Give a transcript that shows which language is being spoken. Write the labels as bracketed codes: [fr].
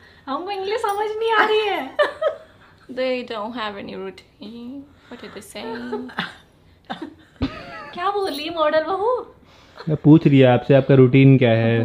[hi] हमको इंग्लिश समझ नहीं आ रही है. [en] They don't have any routine. What are they saying? [hi] क्या बोल रही है मॉडल बहू? मैं पूछ रही है आपसे, आपका रूटीन क्या है?